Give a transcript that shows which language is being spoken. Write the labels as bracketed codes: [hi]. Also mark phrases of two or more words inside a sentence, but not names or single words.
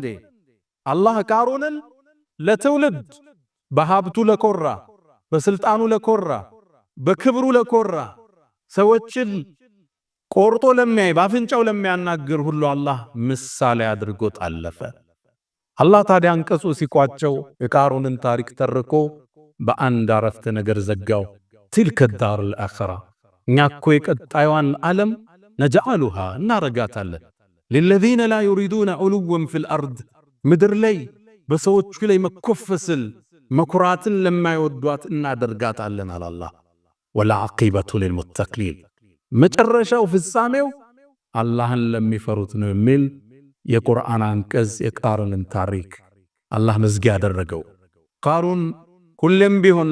[am] አላህ ቃሩንን ለትውልድ በሀብቱ ለኮራ፣ በስልጣኑ ለኮራ፣ በክብሩ ለኮራ፣ ሰዎችን ቆርጦ ለሚያይ ባፍንጫው ለሚያናግር ሁሉ አላህ ምሳሌ አድርጎ ጣለፈ። አላህ ታዲያ አንቀጹ ሲቋጨው የቃሩንን ታሪክ ተርኮ በአንድ አረፍተ ነገር ዘጋው። [ar] تلك الدار الآخرة [am] እኛ እኮ የቀጣዩን ዓለም ነጅዐሉሃ እናረጋታለን [ar] للذين لا يريدون علوا في الأرض [am] ምድር ላይ በሰዎች ላይ መኮፈስል መኩራትን ለማይወዷት እናደርጋታለን አለ አላህ። [ar] والعاقبة للمتقين [am] መጨረሻው ፍጻሜው አላህን ለሚፈሩት ነው የሚል የቁርአን አንቀጽ የቃሩንን ታሪክ አላህ መዝጊያ ያደረገው። ቃሩን ሁሌም ቢሆን